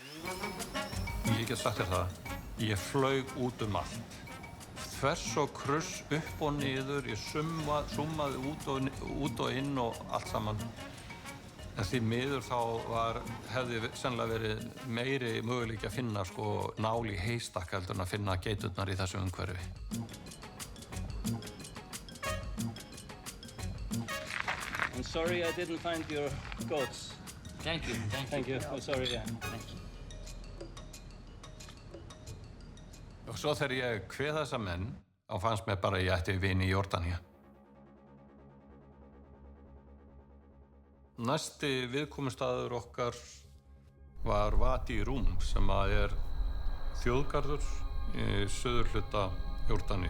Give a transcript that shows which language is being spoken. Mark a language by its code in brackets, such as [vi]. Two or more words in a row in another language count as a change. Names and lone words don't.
[is] Ég get sagt þér það, ég flaug út um allt. þvers og kruss, upp og niður, ég summaði út og inn og allt saman. En því miður þá hefði sennilega verið meiri möguleiki að finna sko nál í heystakk heldur en að finna geiturnar í þessu umhverfi. [en] I'm sorry I didn't find your goats. Thank you. Thank you. I'm sorry, yeah. Thank you. [is] Og svo þegar ég kveð þessa menn, þá fannst mér bara að ég ætti vini í Jórdaníu. Næsti viðkomustaður okkar var Vadi Rúm, sem er þjóðgarður í suðurhluta Jórdaníu.